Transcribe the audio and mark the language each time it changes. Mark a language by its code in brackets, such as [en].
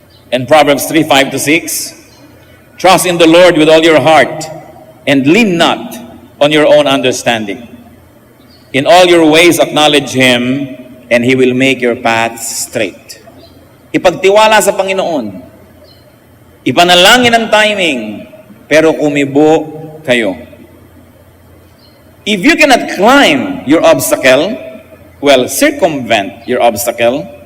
[en] And Proverbs 3, 5-6. Trust in the Lord with all your heart and lean not on your own understanding. In all your ways acknowledge Him and He will make your paths straight. [tl] Ipagtiwala sa Panginoon. Ipanalangin ang timing, pero kumibo kayo. [en] If you cannot climb your obstacle, well, circumvent your obstacle.